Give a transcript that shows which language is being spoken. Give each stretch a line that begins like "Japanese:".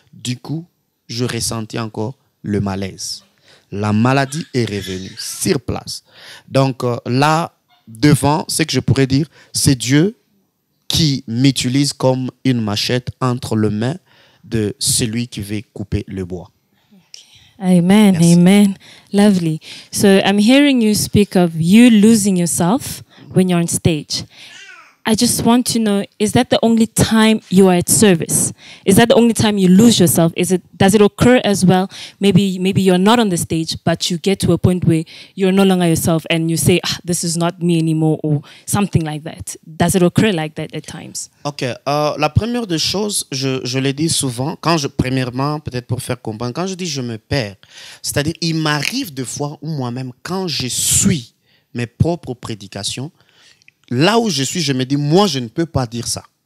French: Du coup, je ressentis encore le malaise. La maladie est revenue sur place. Donc là, devant, ce que je pourrais dire, c'est Dieu qui m'utilise comme une machette entre les mains de celui qui veut couper le bois. Amen, Merci.
English: amen. Lovely. So I'm hearing you speak of you losing yourself when you're on stage. I just want to know, is that the only time you are at service? Is that the only time you lose yourself? Does it occur as well? Maybe you're not on the stage, but you get to a point where you're no longer yourself and you say, this is not me anymore, or something like that. Does it occur like that at times? Ok.
French: La première des choses, je le dis souvent, premièrement, peut-être pour faire comprendre, quand je dis je me perds, c'est-à-dire il m'arrive des fois où moi-même, quand je suis mes propres prédications, là où je suis, je me dis, moi, je ne peux pas dire ça.